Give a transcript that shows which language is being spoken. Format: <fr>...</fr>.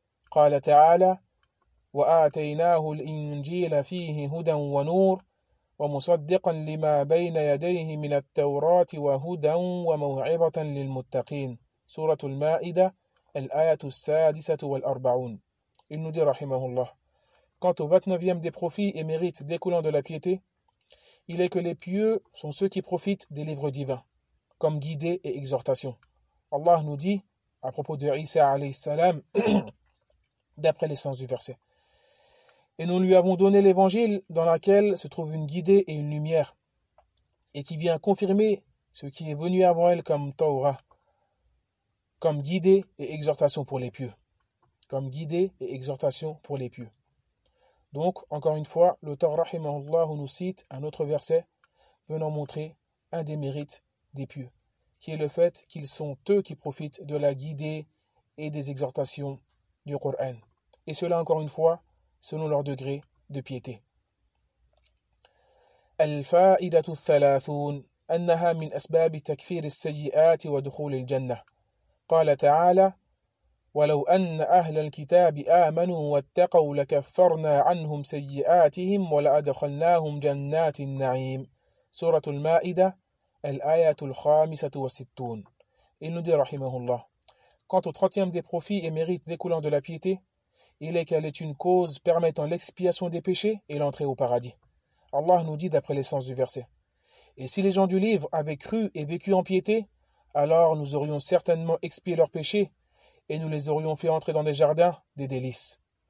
<ar>Qala ta'ala وآتيناه الإنجيل فيه هدى ونور ومصدقا لما بين يديه من التوراة وهدى وموعظة للمتقين سورة المائدة الآية السادسة والأربعون.</ar> <fr>Il nous dit rahimahullah. Quant au 29e des profits et mérites découlant de la piété, il est que les pieux sont ceux qui profitent des livres divins, comme guidés et exhortations. Allah nous dit, à propos de Isa alayhi salam, d'après l'essence du verset. Et nous lui avons donné l'évangile dans laquelle se trouve une guidée et une lumière, et qui vient confirmer ce qui est venu avant elle comme Torah, comme guidée et exhortation pour les pieux. Comme guidée et exhortation pour les pieux. Donc, encore une fois, l'auteur rahimahullah nous cite un autre verset venant montrer un des mérites des pieux, qui est le fait qu'ils sont eux qui profitent de la guidée et des exhortations du Coran. Et cela, encore une fois, selon leur degré de piété.</fr> <ar>الفائدة الثلاثون أنها من أسباب تكفير السيئات ودخول الجنة. قال تعالى ولو أن أهل الكتاب آمنوا واتقوا لكفرنا عنهم سيئاتهم ولأدخلناهم جنات النعيم. سورة المائدة الآية الخامسة والستون.</ar> <fr>Il nous dit</fr> <ar>رحمه الله.</ar> <fr>Quant au 30e des profits et mérites découlant de la piété, il est qu'elle est une cause permettant l'expiation des péchés et l'entrée au paradis. Allah nous dit d'après l'essence du verset. Et si les gens du livre avaient cru et vécu en piété, alors nous aurions certainement expié leurs péchés et nous les aurions fait entrer dans des jardins, des délices.</fr>